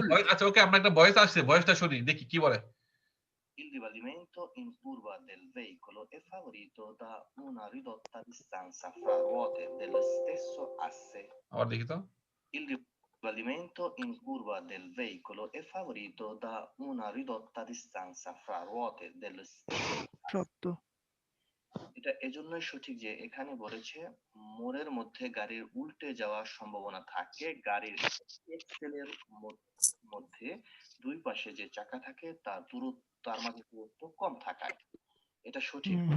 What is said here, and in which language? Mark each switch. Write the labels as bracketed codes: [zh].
[bn] আচ্ছা ওকে আমরা একটা ভয়েস আসছে, ভয়েসটা শুনি দেখি কি বলে। [it] Il ribalimento in curva del veicolo è favorito da una ridotta distanza fra ruote dello stesso asse. Il ribalimento in curva del veicolo è favorito da una ridotta distanza fra ruote dello stesso asse. [bn] এটা এজন্যই সঠিক যে এখানে বলেছে মোড়ের মধ্যে গাড়ির উল্টে যাওয়ার সম্ভাবনা থাকে গাড়ির এক্সেলের মধ্যে দুই পাশে যে চাকা থাকে তার মাঝে দূরত্ব কম থাকায়। এটা সঠিক।